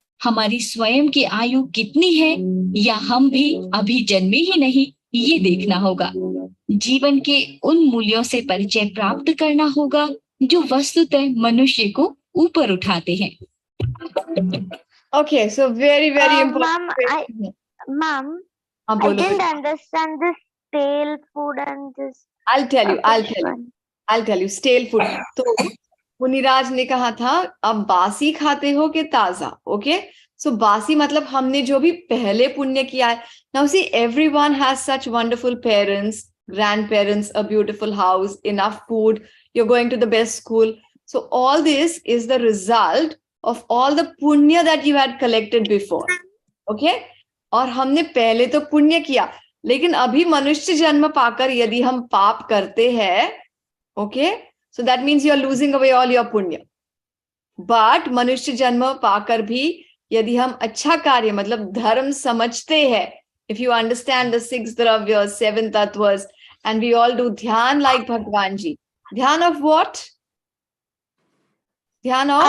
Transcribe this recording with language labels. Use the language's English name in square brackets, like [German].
[Hindi] हमारी स्वयं की आयु कितनी है या हम भी अभी जन्मे ही नहीं, ये देखना होगा। जीवन के उन मूल्यों से परिचय प्राप्त करना होगा जो वस्तुतः मनुष्य को ऊपर उठाते हैं। [English] Okay, so very important. Ma'am, I didn't understand this stale food and this. I'll tell you. Stale food. [Hindi] तो मुनिराज ने कहा था, अब बासी खाते हो कि ताजा? [English] Okay, so [Hindi] बासी मतलब हमने जो भी पहले पुण्य किया है। [English] Now see, everyone has such wonderful parents, grandparents, a beautiful house, enough food. You're going to the best school. So all this is the result of all the punya that you had collected before. Okay? [Hindi] और हमने पहले तो पुण्य किया, लेकिन अभी मनुष्य जन्म पाकर यदि हम पाप करते हैं, [English] okay, so that means you are losing away all your punya. But [Hindi] मनुष्य जन्म पाकर भी यदि हम अच्छा कार्य मतलब धर्म समझते हैं, [English] if you understand the 6 dravyas, 7 tattvas, and we all do dhyan like Bhagwan ji. Dhyan of what? Dhyan of